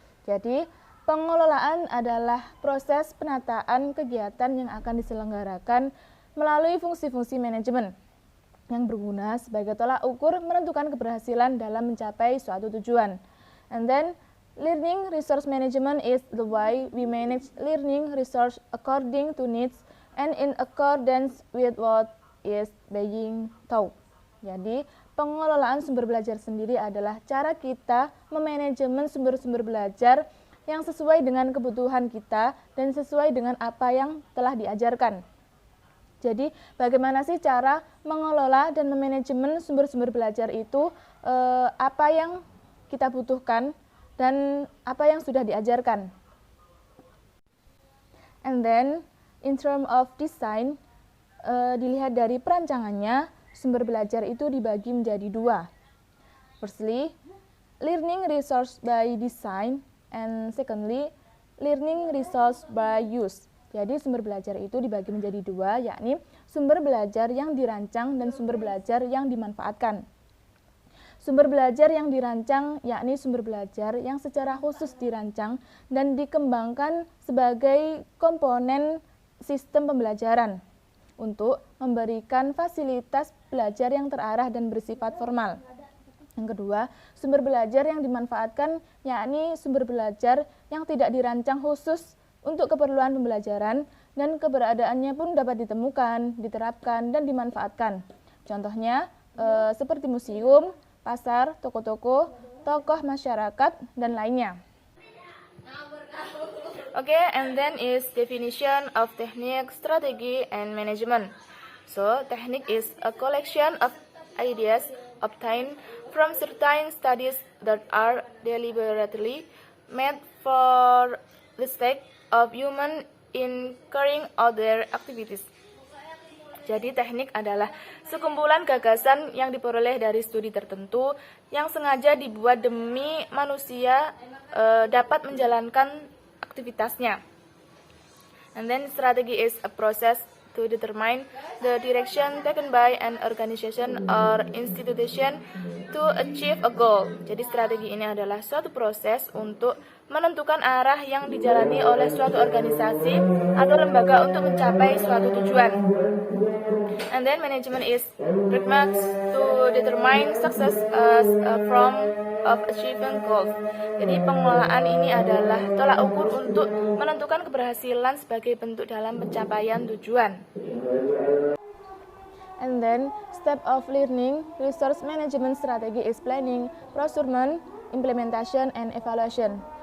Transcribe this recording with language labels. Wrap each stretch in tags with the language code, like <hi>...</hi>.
<id>Jadi, pengelolaan adalah proses penataan kegiatan yang akan diselenggarakan melalui fungsi-fungsi manajemen yang berguna sebagai tolak ukur menentukan keberhasilan dalam mencapai suatu tujuan.</id> <en>And then, learning resource management is the way we manage learning resource according to needs and in accordance with what is being taught.</en> <id>Jadi, pengelolaan sumber belajar sendiri adalah cara kita memanajemen sumber-sumber belajar yang sesuai dengan kebutuhan kita dan sesuai dengan apa yang telah diajarkan. Jadi, bagaimana sih cara mengelola dan memanajemen sumber-sumber belajar itu, apa yang kita butuhkan dan apa yang sudah diajarkan.</id> <en>And then, in term of design,</en> <id>dilihat dari perancangannya, sumber belajar itu dibagi menjadi dua.</id> <en>Firstly, learning resource by design, and secondly, learning resource by use.</en> <id>Jadi sumber belajar itu dibagi menjadi dua, yakni sumber belajar yang dirancang dan sumber belajar yang dimanfaatkan. Sumber belajar yang dirancang yakni sumber belajar yang secara khusus dirancang dan dikembangkan sebagai komponen sistem pembelajaran untuk memberikan fasilitas belajar yang terarah dan bersifat formal. Yang kedua, sumber belajar yang dimanfaatkan yakni sumber belajar yang tidak dirancang khusus untuk keperluan pembelajaran dan keberadaannya pun dapat ditemukan, diterapkan, dan dimanfaatkan. Contohnya seperti museum, pasar, toko-toko, tokoh masyarakat, dan lainnya.</id> <en>Okay, and then is definition of technique, strategy, and management. So, technique is a collection of ideas obtained from certain studies that are deliberately made for the sake of human in carrying out their activities.</en> <id>Jadi teknik adalah sekumpulan gagasan yang diperoleh dari studi tertentu yang sengaja dibuat demi manusia dapat menjalankan aktivitasnya.</id> <en>And then strategy is a process to determine the direction taken by an organization or institution to achieve a goal.</en> <id>Jadi strategi ini adalah suatu proses untuk menentukan arah yang dijalani oleh suatu organisasi atau lembaga untuk mencapai suatu tujuan.</id> <en>And then management is frameworks to determine success as a form of achieving goals.</en> <id>Jadi pengelolaan ini adalah tolak ukur untuk menentukan keberhasilan sebagai bentuk dalam pencapaian tujuan.</id> <en>And then step of learning resource management strategy is planning, procurement, implementation, and evaluation.</en>